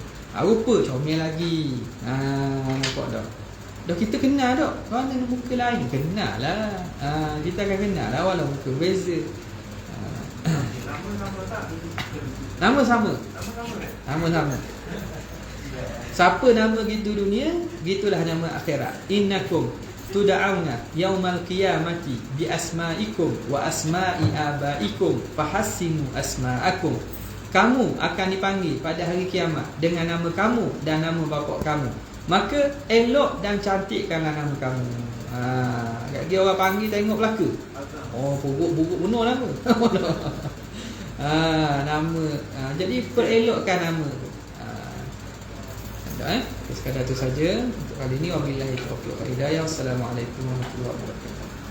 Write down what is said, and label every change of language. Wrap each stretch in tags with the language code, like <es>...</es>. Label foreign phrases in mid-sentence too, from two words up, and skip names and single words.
<ms>Rupa comel lagi. Nampak dah. Dah kita kenal dah. Mana muka lain? Kenal lah. Kita akan kenal lah walau muka beza. Nama sama. Siapa nama gitu dunia, gitulah nama akhirat.</ms> <ar>إنكم تدعون يوم القيامة بأسمائكم وأسماء آبائكم فأحسنوا أسماءكم.</ar> <ms>Kamu akan dipanggil pada hari kiamat dengan nama kamu dan nama bapa kamu, maka elok dan cantikkanlah nama kamu. Dia orang panggil tengok belaka. Buruk benar nama. Nama. Jadi perelokkan nama tu. Sekadar itu saja untuk kali ini.</ms> <ar>وبالله التوفيق والهداية. السلام عليكم ورحمة الله وبركاته.</ar>